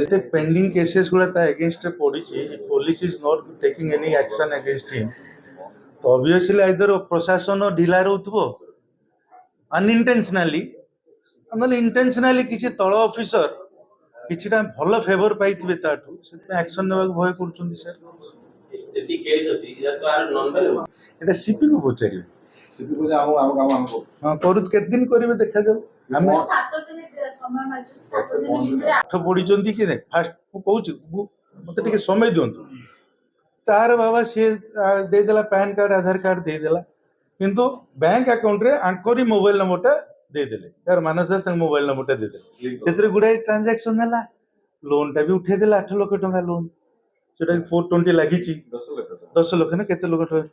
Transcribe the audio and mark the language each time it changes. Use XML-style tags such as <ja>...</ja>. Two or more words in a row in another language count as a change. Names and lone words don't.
<en>pending cases</en> <or>ଗୁଡା ତା ଏଗେନଷ୍ଟରେ ପଡିଛି</or> <en>police is not taking any action against him</en> <or>ତ</or> <en>obviously either</en> <or>ପ୍ରଶାସନ ଢିଲା ରହୁଥିବ ଅନଇଣ୍ଟେନସନାଲି ନହେଲେ ଇଣ୍ଟେନସନାଲି କିଛି ତଳ ଅଫିସର କିଛିଟା ଭଲ ଫେଭର ପାଇଥିବେ ତାଠୁ ସେଥିପାଇଁ ଆକ୍ସନ ନେବାକୁ ଭୟ କରୁଛନ୍ତି ସାର୍। ଯେତିକି କେସ୍ ଅଛି</or> <en>just are non-available।</en> <or>ଏଇଟା ସିପିକୁ ପଚାରିବେ। ସିପି କହୁଛି ଆମ କାମ ଆମେ କରୁଛୁ। ହଁ କରୁଛୁ, କେତେ ଦିନ କରିବେ ଦେଖାଯାଉ। ଆମେ ପାଠ ପଢିଛନ୍ତି କି ନାହିଁ ଫାଷ୍ଟ ମୁଁ କହୁଛି, ମତେ ଟିକେ ସମୟ ଦିଅନ୍ତୁ। ତାର ବାବା ସିଏ ଦେଇଦେଲା ପ୍ୟାନ କାର୍ଡ ଆଧାର କାର୍ଡ ଦେଇଦେଲା, କିନ୍ତୁ ବ୍ୟାଙ୍କ ଆକାଉଣ୍ଟରେ ଆଙ୍କରି ମୋବାଇଲ ନମ୍ବରଟା ଦେଇଦେଲେ, ତାର ମାନସ ଦାସ ତାଙ୍କ ମୋବାଇଲ ନମ୍ବରଟା ଦେଇଦେଲେ, ସେଥିରେ ଗୁଡାଏ ଟ୍ରାଞ୍ଜାକ୍ସନ ହେଲା, ଲୋନଟା ବି ଉଠେଇଦେଲା 8 ଲକ୍ଷ ଟଙ୍କା ଲୋନ, ସେଟା 420 ଲାଗିଛି 10 ଲକ୍ଷ ନା କେତେ ଲକ୍ଷ ଟଙ୍କା।</or>